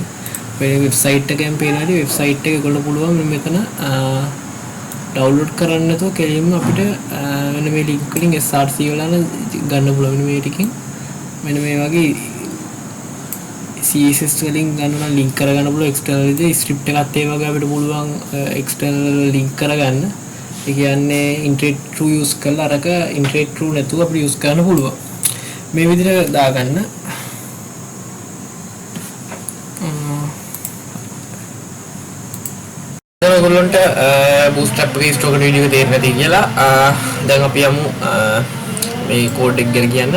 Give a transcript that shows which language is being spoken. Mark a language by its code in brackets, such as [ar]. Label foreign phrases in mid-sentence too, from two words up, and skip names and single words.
[si] මේ website එකෙන් පේන ඇති website එක ඔයගොල්ලෝ පුළුවන් මෙතන download කරන්න නැතුව කෙලින්ම අපිට මෙන්න මේ link වලින් src වල ගන්න පුළුවන්. මෙන්න මේ ටිකෙන් මෙන්න මේ වගේ CSS වලින් ගන්න link කරගන්න පුළුවන්. [en] external script [si] එකත් ඒ වගේ අපිට පුළුවන් [en] external link [si] කරගන්න. ඒ කියන්නේ [en] integrate true use [si] කරලා අරක [en] integrate true [si] නැතුව අපිට use කරන්න පුළුවන්. මේ විදිහට දාගන්න. ඔයගොල්ලන්ට bootstrap එකේ [en] stock video [si] එක තේරෙන්නේ නැති කියලා දැන් අපි යමු මේ code එක ගැන කියන්න.